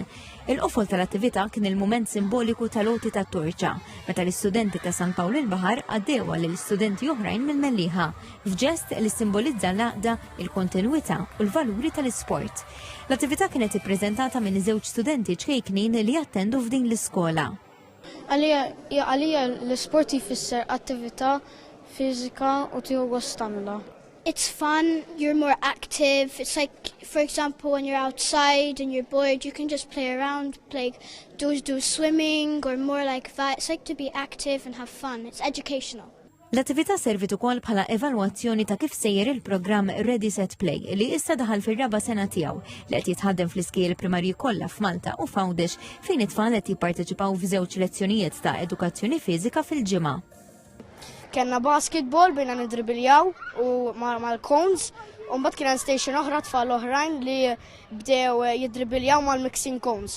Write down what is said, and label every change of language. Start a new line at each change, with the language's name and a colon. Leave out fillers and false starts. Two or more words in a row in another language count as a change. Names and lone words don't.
Maltese: Il-qofol tal-attività kien il-mument simboliku tal-oti tat-torċa, meta l-istudenti ta' San Pawl il-Baħar għaddew lill-istudenti oħrajn mill-Melliħa, f'ġest li simbolizza l-għaqda, il-kontinwità u l-valuri tal-isport. L-attività kienet ippreżentata minn żewġ studenti ċkejknin li jattendu f'din l-iskola. Għalija l-isport jfisser attività fiżika u tieħu gost tagħmilha.
English: It's fun, you're more active. It's like, for example, when you're outside and you're bored, you can just play around, do swimming or more like that. It's like to be active and have fun. It's educational.
Maltese: L-attività servit ukoll bħala evalwazzjoni ta' kif sejjer il-programm Ready Set Play li issa daħal fir-raba' sena tiegħu li qed jitħaddem fl-iskiel primarji kollha f'Malta u f'Għawdex fejn it-tfal qed jipparteċipaw f'żewġ lezzjonijiet ta' edukazzjoni fiżika fil-ġimgħa. Kenna basketball bejna nidribiljaw u mal-cones, u mbagħad kien hemm station oħra tfal oħrajn li bdew jidribiljaw mal-
English: mixing cones.